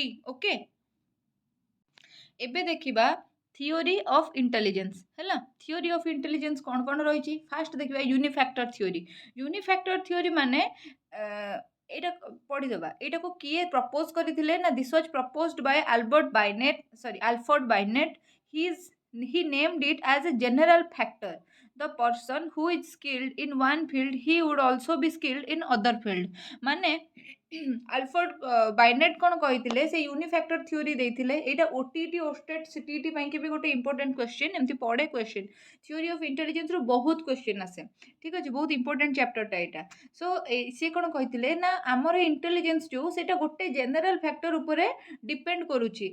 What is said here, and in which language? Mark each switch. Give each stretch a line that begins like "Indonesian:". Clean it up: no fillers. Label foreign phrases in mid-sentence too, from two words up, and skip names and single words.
Odia: ଓକେ, ଏବେ ଦେଖିବା
English: theory of intelligence
Odia: ହେଲା।
English: theory of intelligence
Odia: କ'ଣ କ'ଣ ରହିଛି ଫାଷ୍ଟ ଦେଖିବା।
English: unifactor theory. unifactor theory
Odia: ମାନେ ଏଇଟା ପଢ଼ିଦେବା। ଏଇଟାକୁ କିଏ ପ୍ରପୋଜ କରିଥିଲେ ନା
English: this was proposed by Alfred Binet. he named it as a general factor. The person who is skilled in one field he would also be skilled in other field.
Odia: ମାନେ ଆଲଫର୍ଡ ବାଇନେଟ୍ କ'ଣ କହିଥିଲେ, ସେ
English: unifactor theory
Odia: ଦେଇଥିଲେ। ଏଇଟା ଓଟିଇଟି ଓଷ୍ଟେଟ୍ ସିଟିଇଟି ପାଇଁକି ବି ଗୋଟେ
English: important question,
Odia: ଏମିତି ପଡ଼େ କ୍ୱେଶ୍ଚିନ୍।
English: theory of intelligence
Odia: ବହୁତ କ୍ୱେଶ୍ଚିନ୍ ଆସେ, ଠିକ୍ ଅଛି, ବହୁତ
English: important chapter
Odia: ଏଇଟା। ସୋ ସିଏ କ'ଣ କହିଥିଲେ ନା ଆମର ଇଣ୍ଟେଲିଜେନ୍ସ ଯେଉଁ ସେଇଟା ଗୋଟେ
English: general factor
Odia: ଉପରେ ଡିପେଣ୍ଡ କରୁଛି।